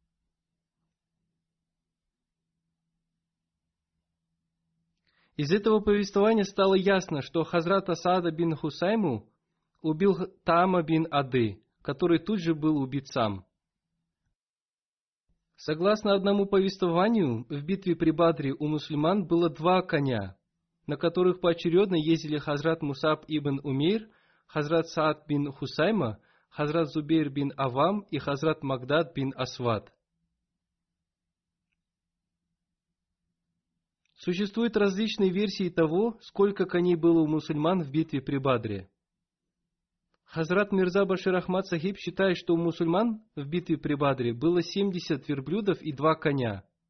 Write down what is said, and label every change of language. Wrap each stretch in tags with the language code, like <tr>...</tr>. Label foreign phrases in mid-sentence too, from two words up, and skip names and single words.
<ru>Из этого повествования стало ясно, что Хазрат Асада бин Хусайму убил Таама бин Ады, который тут же был убит сам. Согласно одному повествованию, в битве при Бадре у мусульман было 2 коня, на которых поочередно ездили Хазрат Мусаб ибн Умейр, Хазрат Саад бин Хусайма, Хазрат Зубейр бин Авам и Хазрат Магдад бин Асвад. Существуют различные версии того, сколько коней было у мусульман в битве при Бадре. Хазрат Мирза Башир Ахмад Сахиб считает, что у мусульман в битве при Бадре было 70 верблюдов и 2 коня.</ru>